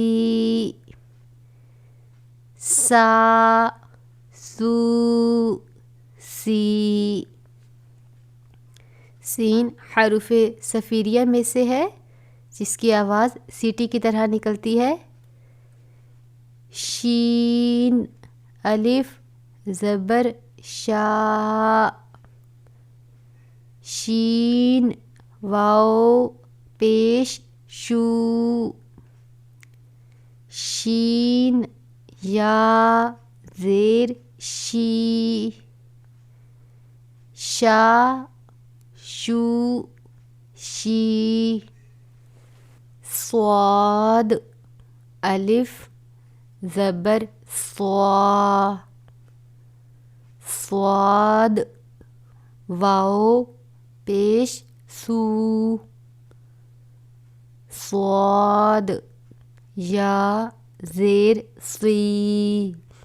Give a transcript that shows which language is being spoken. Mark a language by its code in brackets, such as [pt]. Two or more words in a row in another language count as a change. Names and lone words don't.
[ur] سا سو سی. سین حروف صفیریہ میں سے ہے جس کی آواز سیٹی کی طرح نکلتی ہے. شین الف زبر شا. شین واو پیش شو. شین یا زیر شی. شا شو شی. صاد الف زبر صا. صاد واو پیش سو. صاد یا زیر سی.